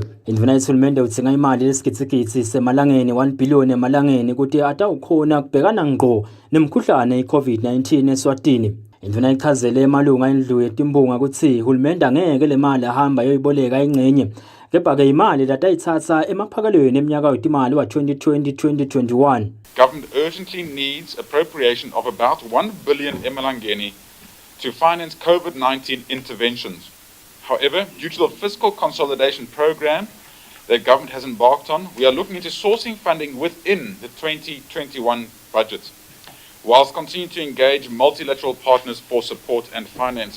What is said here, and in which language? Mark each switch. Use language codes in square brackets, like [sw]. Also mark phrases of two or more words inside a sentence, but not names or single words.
[ss] Indvuna yethulumende udzinga imali lesigidzi semalangeni 1 billion emalangeni kuti atawukhona kubhekana ngqo nemkhuhlane i-COVID-19 Eswatini. Indvuna ichazele emalunga endlu yetimbunga ukuthi uhulumende angeke le mali ahamba yoyiboleka ingcenye kepha-ke imali latayitsatsa emaphakelweni eminyaka wetimali wa 2020-2021. [en] Government urgently needs appropriation of about 1 billion emalangeni to finance COVID-19 interventions. However, due to the fiscal consolidation program that government has embarked on, we are looking into sourcing funding within the 2021 budget, whilst continuing to engage multilateral partners for support and financing.